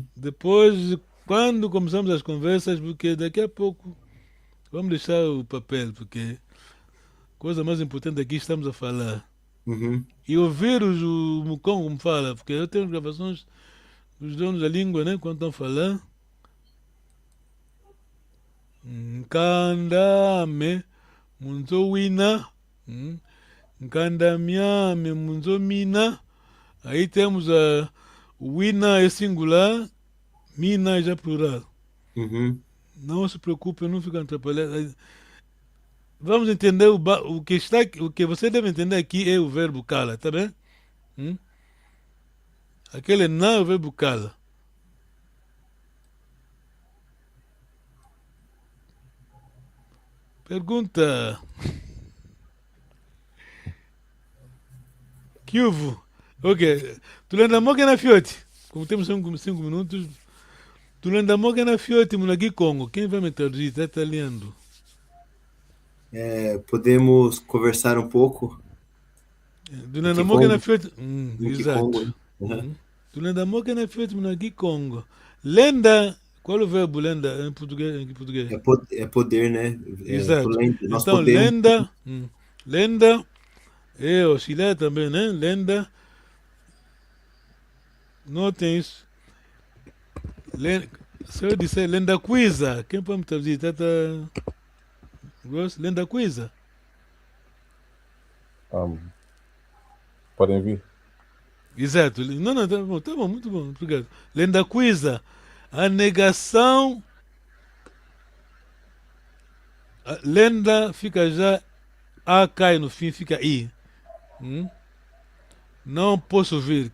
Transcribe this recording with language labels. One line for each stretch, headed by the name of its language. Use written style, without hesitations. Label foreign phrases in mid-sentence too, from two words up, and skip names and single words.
Portuguese: Depois, quando começamos as conversas, porque daqui a pouco vamos deixar o papel, porque a coisa mais importante aqui estamos a falar. Uhum. E ouvir o Mucom como fala, porque eu tenho gravações dos donos da língua, né? Quando estão falando.
Kongo: Nkandame munzowina. Nkandamiame munzomina.
Portuguese: Aí temos o wina é singular, mina é já plural. Uhum. Não se preocupe, não fica atrapalhado. Vamos entender o que está, o que você deve entender aqui é o verbo cala, tá bem? Aquele não é o verbo cala. Pergunta.
Kongo: Kiuvo. Ok. Tulenda moga na fiote.
Portuguese: Como temos 5 minutos.
Kongo: Tulenda moga na fiote, Munagi Congo.
Portuguese: Quem vai me traduzir? Tá lendo. Podemos conversar um pouco?
Kongo: Tulenda moga na fiote.
Portuguese: No Exato. Kikongo. Uhum. Tulenda moga na fiote, Munagi Congo. Lenda. Qual é o verbo lenda em português? É poder, né? Exato. Nós Então, podemos. lenda. Lenda. É oscilar também, né? Lenda. Notem isso. Se eu disser
Kongo: lenda quiza,
Portuguese: quem pode me traduzir?
Kongo: Tata Gross? Lenda quiza?
Portuguese: Podem vir. Exato. Não, tá bom, muito bom, obrigado.
Kongo: Lenda quiza.
Portuguese: A negação. A lenda fica já. A cai no fim, fica I. Não posso ver.